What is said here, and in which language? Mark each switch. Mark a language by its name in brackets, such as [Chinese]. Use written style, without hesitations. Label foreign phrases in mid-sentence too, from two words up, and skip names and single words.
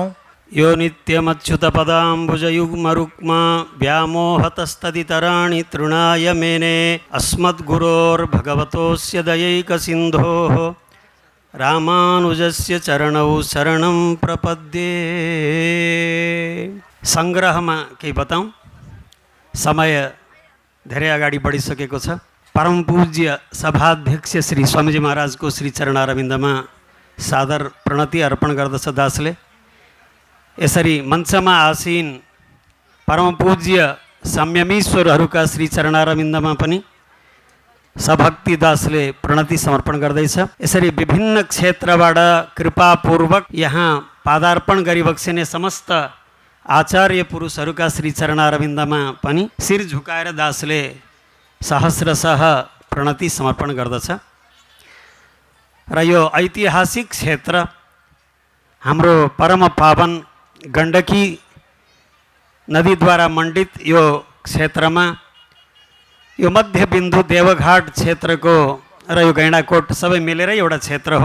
[Sanskrit] यो नित्यमच्युतपदाम्बुजयुग्मरुक्मा व्यामोहतस्तदितराणि तृणाय मेने अस्मद्गुरोर्भगवतोऽस्य दयैकसिन्धोः रामानुजस्य चरणौ शरणं प्रपद्ये। [Nepali] सङ्ग्रहमा केही बताउँ, समय धेरै अगाडि बढिसकेको छ। परम पूज्य सभाध्यक्ष श्री स्वामीजी महाराजको श्री चरणारविन्दमा सादर प्रणति अर्पण गर्दछ दासले। यसरी मञ्चमा आसीन परम पूज्य संयमीश्वरहरूका श्री चरणारविन्दमा पनि सभक्ति दासले प्रणति समर्पण गर्दैछ। यसरी विभिन्न क्षेत्रबाट कृपापूर्वक यहाँ पादार्पण गरिबक्सिने समस्त आचार्य पुरुषहरूका श्री चरणारविन्दमा पनि शिर झुकाएर दासले सहस्रशः प्रणति समर्पण गर्दछ। र यो ऐतिहासिक क्षेत्र हाम्रो परम पावन गण्डकी नदीद्वारा मण्डित यो क्षेत्रमा यो मध्यबिन्दु देवघाट क्षेत्रको र यो गैँडाकोट सबै मिलेर एउटा क्षेत्र हो।